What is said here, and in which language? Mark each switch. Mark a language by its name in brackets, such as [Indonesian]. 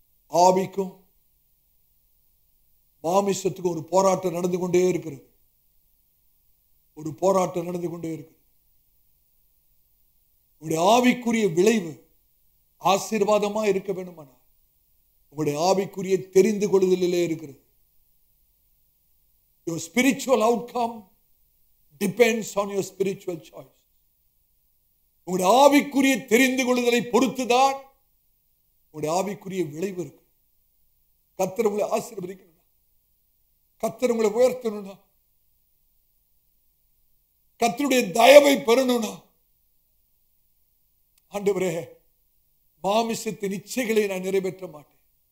[Tamil] ஆவிக்கும் மாமிசத்துக்கும் ஒரு போராட்டம் நடந்து கொண்டே இருக்கிறது. ஒரு போராட்டம் நடந்து கொண்டே இருக்கிறது. உங்களுடைய ஆவிக்குரிய விளைவு ஆசீர்வாதமா இருக்க வேண்டுமானா உங்களுடைய ஆவிக்குரிய தெரிந்து கொள்ளுதலிலே இருக்கிறது. [English] Your spiritual outcome depends on your spiritual choice. [Tamil] உங்களுடைய ஆவிக்குரிய தெரிந்து கொள்ளுதலை பொறுத்துதான் உங்களுடைய ஆவிக்குரிய விளைவு இருக்கு. கர்த்தர் உங்களை ஆசீர்வதிக்கணும். கர்த்தர் உங்களை உயர்த்தணும்னா, கர்த்தருடைய தயவை பெறணும்னா, ஆண்டவரே மாமிசத்தின் இச்சைகளை நான் நிறைவேற்ற மாட்டேன்,